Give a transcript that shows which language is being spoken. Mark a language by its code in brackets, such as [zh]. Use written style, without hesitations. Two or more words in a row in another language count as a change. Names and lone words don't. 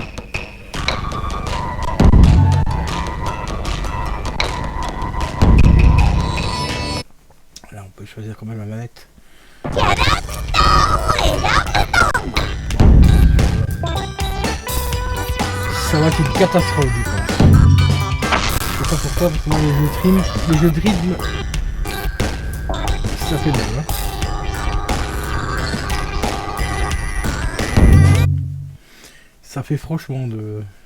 [fr] Là on peut choisir quand même la manette. [ja] キャラクターを選ぶの。 [fr] Ça va être une catastrophe du coup. Je sais pas pourquoi, parce que moi les jeux de rythme, ça fait mal. Hein. Ça fait franchement de...